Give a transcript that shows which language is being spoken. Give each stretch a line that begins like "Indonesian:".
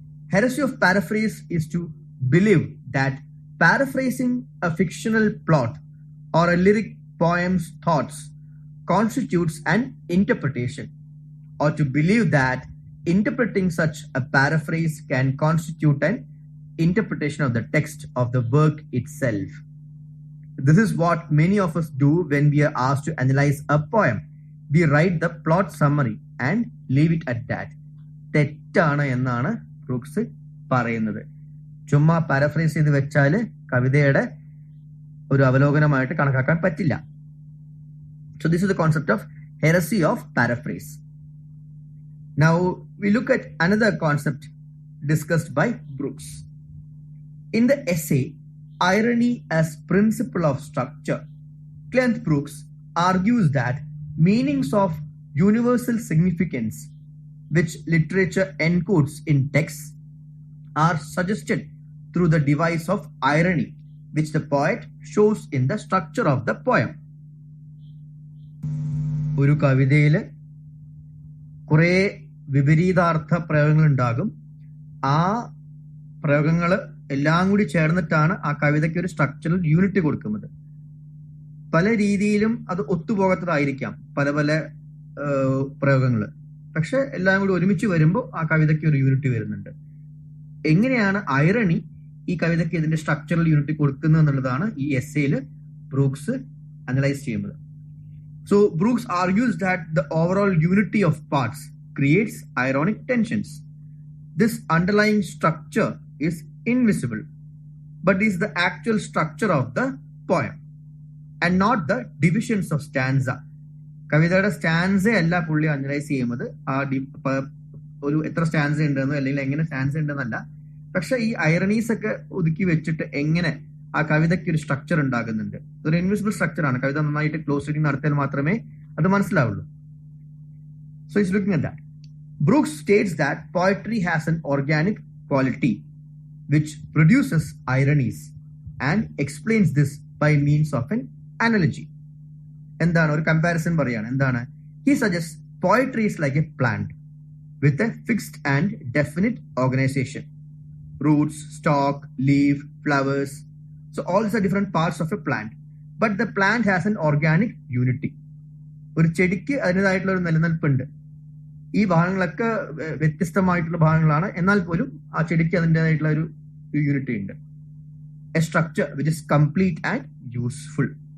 English: Heresy of Paraphrase is to believe that paraphrasing a fictional plot or a lyric poem's thoughts constitutes an interpretation, or to believe that interpreting such a paraphrase can constitute an interpretation of the text of the work itself. This is what many of us do when we are asked to analyze a poem. We write the plot summary and leave it at that.
Malayalam: തെറ്റാണ് എന്നാണ് Brooks പറയുന്നത്. ചുമ്മാ paraphrase ചെയ്ത് വെച്ചാൽ കവിതയുടെ ഒരു അവലോകനമായിട്ട് കണക്കാക്കാൻ പറ്റില്ല.
English: So this is the concept of heresy of paraphrase. Now we look at another concept discussed by Brooks. In the essay Irony as Principle of Structure, Clarence Brooks argues that meanings of universal significance which literature encodes in texts are suggested through the device of irony which the poet shows in the structure of the poem.
Malayalam: ഒരു കവിതയിൽ കുറേ വിപരീതാർത്ഥ പ്രയോഗങ്ങൾ ഉണ്ടാകും. ആ പ്രയോഗങ്ങൾ എല്ലാം കൂടി ചേർന്നിട്ടാണ് ആ കവിതയ്ക്ക് ഒരു സ്ട്രക്ചറൽ യൂണിറ്റ് കൊടുക്കുന്നത്. പല രീതിയിലും അത് ഒത്തുപോകത്തതായിരിക്കാം പല പല പ്രയോഗങ്ങൾ, പക്ഷെ എല്ലാം കൂടി ഒരുമിച്ച് വരുമ്പോൾ ആ കവിതയ്ക്ക് ഒരു യൂണിറ്റ് വരുന്നുണ്ട്. എങ്ങനെയാണ് ഐറണി ഈ കവിതയ്ക്ക് ഇതിന്റെ സ്ട്രക്ചറൽ യൂണിറ്റ് കൊടുക്കുന്നത് എന്നുള്ളതാണ് ഈ എസ്സേയിൽ ബ്രൂക്സ് അനലൈസ് ചെയ്യുന്നത്.
English: So Brooks argues that the overall unity of parts creates ironic tensions. This underlying structure is invisible, but is the actual structure of the poem and not the divisions of stanza.
Malayalam: കവിതയുടെ stanza അല്ല പുള്ളി analyse ചെയ്യുന്നത്, ആ ഒരു എത്ര stanza ഉണ്ടെന്നോ അല്ലെങ്കിൽ എങ്ങനെ സ്റ്റാൻസ ഉണ്ടെന്നല്ല, പക്ഷെ ഈ ഐറണീസ് ഒക്കെ ഒതുക്കി വെച്ചിട്ട് എങ്ങനെ ആ കവിതയ്ക്ക് ഒരു സ്ട്രക്ചർ ഉണ്ടാകുന്നുണ്ട്. ഒരു ഇൻവിസിബിൾ സ്ട്രക്ചർ ആണ്. കവിത നന്നായിട്ട് ക്ലോസ് റീഡിംഗ് നടത്തിയാൽ മാത്രമേ അത് മനസ്സിലാവുള്ളൂ.
English: So he's looking at that. Brooks states that poetry has an organic quality which produces ironies and explains this by means of an analogy.
Malayalam: എന്താണ് ഒരു കമ്പാരിസൺ പറയാണ്. എന്താണ്?
English: He suggests poetry is like a plant with a fixed and definite organization. Roots, stalk, leaf, flowers. So all these are different parts of a plant. But the plant has an organic unity.
Malayalam: ഒരു ചെടിക്ക് അതിൻ്റെതായിട്ടുള്ള ഒരു നിലനിൽപ്പുണ്ട്. ഈ ഭാഗങ്ങളൊക്കെ വ്യത്യസ്തമായിട്ടുള്ള ഭാഗങ്ങളാണ്, എന്നാൽ പോലും ആ ചെടിക്ക് അതിൻ്റെതായിട്ടുള്ള ഒരു യൂണിറ്റി ഉണ്ട്.
English: A structure which is complete and useful.